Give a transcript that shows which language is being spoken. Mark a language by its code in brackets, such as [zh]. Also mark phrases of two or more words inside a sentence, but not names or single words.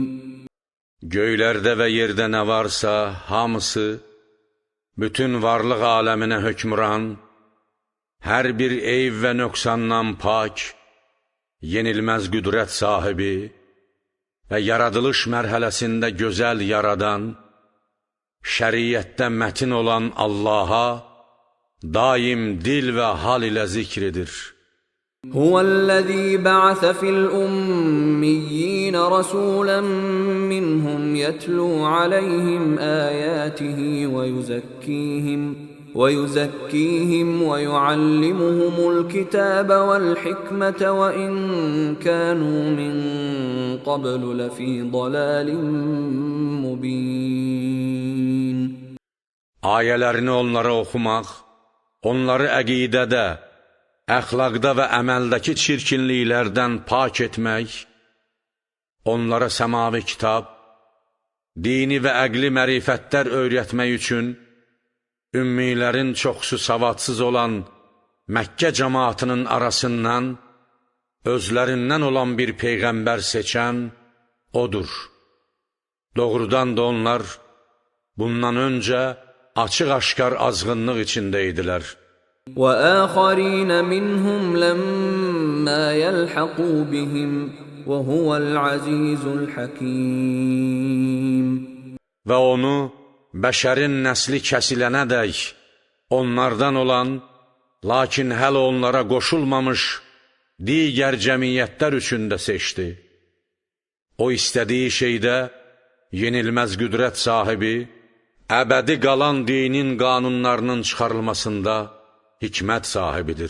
[az] Göylərdə və yerdə nə varsa hamısı, bütün varlıq aləminə hökmran, hər bir eyb və nöqsandan pak, yenilməz qüdrət sahibi və yaradılış mərhələsində gözəl yaradan, şəriətdə mətin olan Allaha daim dil və hal ilə zikr edir. [ar] هو الذي بعث في الأميين رسولا منهم يتلو عليهم آياته ويزكيهم ويعلمهم الكتاب والحكمة وإن كانوا من قبل لفي ضلال مبين. [az] Ayələrini onlara oxumaq, onları əqidədə, əxlaqda və əməldəki çirkinliklərdən pak etmək, onlara səmavi kitab, dini və əqli mərifətlər öyrətmək üçün ümmilərin çoxsu savadsız olan Məkkə cəmaatının arasından özlərindən olan bir peyğəmbər seçən odur. Doğrudan da onlar bundan öncə açıq-aşkar azğınlıq içində idilər. [ar] وآخرين منهم لما يلحقوا بهم وهو العزيز الحكيم. [az] Və onu bəşərin nəsli kəsilənədək onlardan olan, lakin hələ onlara qoşulmamış digər cəmiyyətlər üçün də seçdi. O istədiyi şeydə yenilməz qüdrət sahibi, əbədi qalan dinin qanunlarının çıxarılmasında hikmət sahibidir.